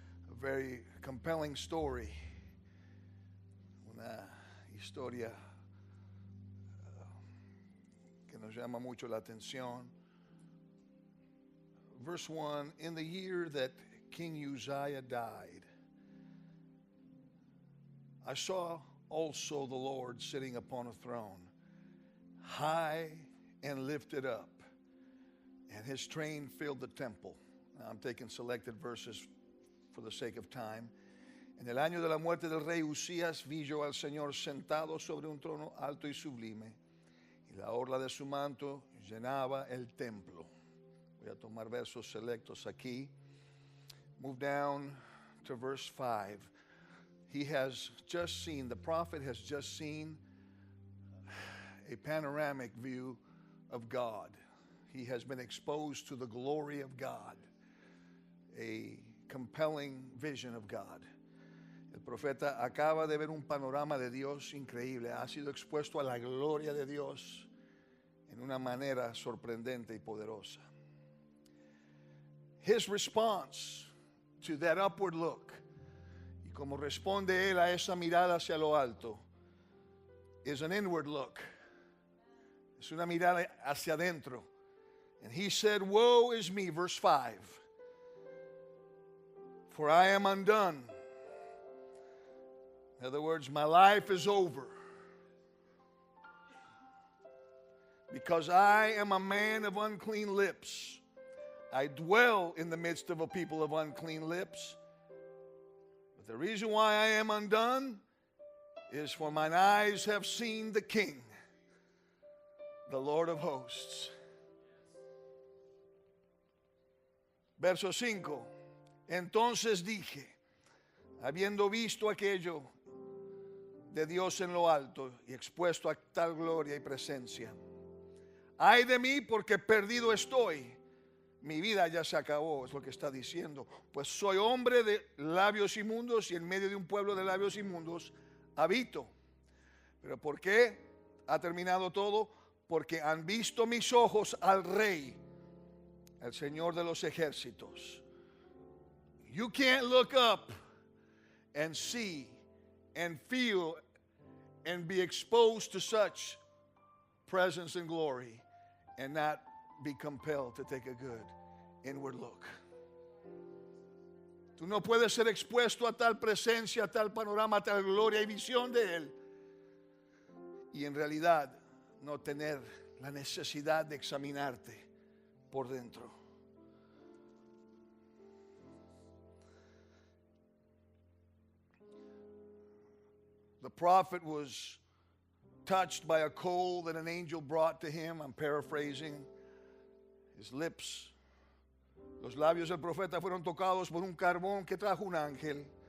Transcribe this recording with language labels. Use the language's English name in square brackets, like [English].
[English] A very compelling story. [Spanish] Una historia que nos llama mucho la atención. [English] Verse 1, in the year that King Uzziah died, I saw also the Lord sitting upon a throne, high and lifted up, and his train filled the temple. Now, I'm taking selected verses for the sake of time. [Spanish] En el año de la muerte del rey Usías vi yo al Señor sentado sobre un trono alto y sublime, y la orla de su manto llenaba el templo. Voy a tomar versos selectos aquí. [English] Move down to verse 5. The prophet has just seen a panoramic view of God. He has been exposed to the glory of God, a compelling vision of God. [Spanish] El profeta acaba de ver un panorama de Dios increíble. Ha sido expuesto a la gloria de Dios en una manera sorprendente y poderosa. [English] His response to that upward look, [Spanish] y como responde él a esa mirada hacia lo alto, [English] is an inward look. [Spanish] Es una mirada hacia adentro. [English] And he said, woe is me, verse 5, for I am undone. In other words, my life is over, because I am a man of unclean lips. I dwell in the midst of a people of unclean lips. But the reason why I am undone is for mine eyes have seen the King, the Lord of hosts. [Spanish] Verso 5. Entonces dije, habiendo visto aquello de Dios en lo alto y expuesto a tal gloria y presencia, ay de mí, porque perdido estoy. Mi vida ya se acabó, es lo que está diciendo. Pues soy hombre de labios inmundos y en medio de un pueblo de labios inmundos habito. ¿Pero por qué ha terminado todo? Porque han visto mis ojos al Rey, el Señor de los ejércitos. [English] You can't look up and see and feel and be exposed to such presence and glory and not be compelled to take a good inward look. [Spanish] Tú no puedes ser expuesto a tal presencia, a tal panorama, a tal gloria y visión de Él, y en realidad no tener la necesidad de examinarte por dentro. [English] The prophet was touched by a coal that an angel brought to him. I'm paraphrasing. His lips, [Spanish] los labios del profeta fueron tocados por un carbón que trajo un ángel.